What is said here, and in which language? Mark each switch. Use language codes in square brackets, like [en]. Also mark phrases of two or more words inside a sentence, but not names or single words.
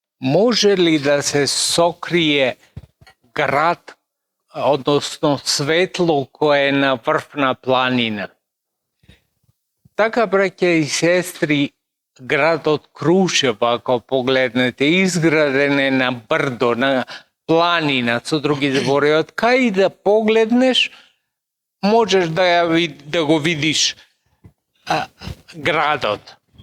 [sr] Može li da se sokrije grad, odnosno svetlo koje je na vrfna planina? [mk] Така, браќа и сестри, градот Крушево, ако погледнете, изграден е на брдо, на планина, со други збори, од кај да погледнеш, можеш да го видиш градот.